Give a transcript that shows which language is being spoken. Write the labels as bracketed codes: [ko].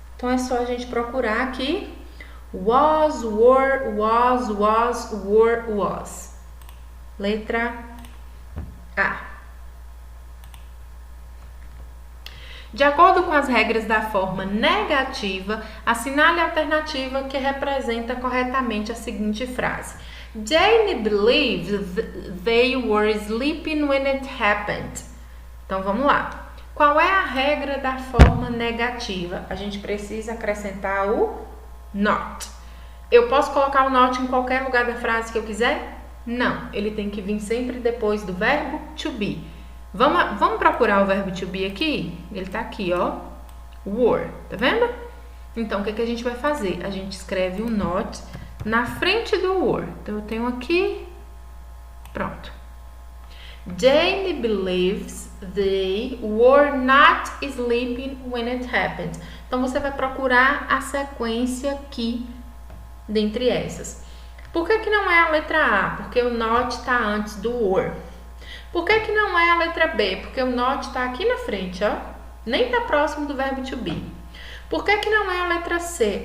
[pt] Então, é só a gente procurar aqui. [en] Was, were, was, were, was. [pt] Letra A. De acordo com as regras da forma negativa, assinale a alternativa que representa corretamente a seguinte frase. [en] Jane believes they were sleeping when it happened. [pt] Então, vamos lá. Qual é a regra da forma negativa? A gente precisa acrescentar o not. Eu posso colocar o not em qualquer lugar da frase que eu quiser? Não. Ele tem que vir sempre depois do verbo to be. Vamos procurar o verbo to be aqui? Ele tá aqui, ó. Were, tá vendo? Então, o que a gente vai fazer? A gente escreve o not na frente do were. Então, eu tenho aqui, pronto. [en] Jane believes they were not sleeping when it happened. [pt] Então, você vai procurar a sequência aqui dentre essas. Por que não é a letra A? Porque o not está antes do were. Por que não é a letra B? Porque o not está aqui na frente, ó. Nem está próximo do verbo to be. Por que não é a letra C?